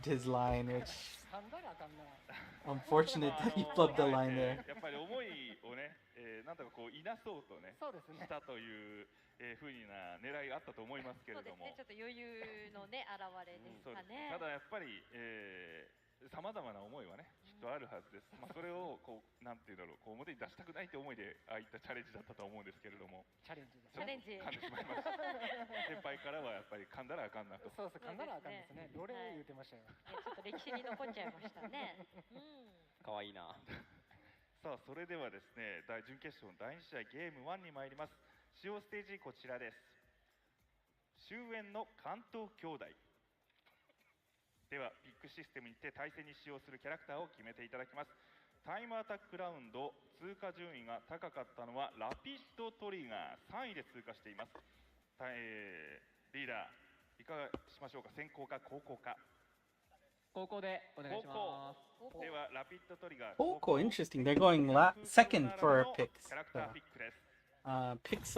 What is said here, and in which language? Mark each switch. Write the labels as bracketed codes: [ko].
[en] flubbed his line, which unfortunate that he flubbed the line there. [ja] やっぱり思いをね、なんとかこういなそうとね、したというふうな狙いがあったと思いますけれども。ちょっと余裕のね現れですかね。ただやっぱりさまざまな思いはね、きっとあるはずです。まあそれをこうなんていうんだろう、こう表に出したくないという思いでああいったチャレンジだったと思うんですけれども。チャレンジ。噛んでしまいました。先輩からはやっぱり噛んだらあかんなと。そうそう、噛んだらあかんですね。どれ言ってましたよ。ちょっと歴史に残っちゃいましたね。可愛いな。さあそれではですね、準決勝の第2試合ゲーム1に参ります。使用ステージこちらです。終焉の関東兄弟。ではピックシステムにて対戦に使用するキャラクターを決めていただきます。タイムアタックラウンド通過順位が高かったのはラピッドトリガー3位で通過しています。リーダーいかがしましょうか。先行か後攻か。高校でお願いします。ではラピッドトリガー。 [en] Coco, interesting. They're going second for picks. [ja] キャラクターピックです。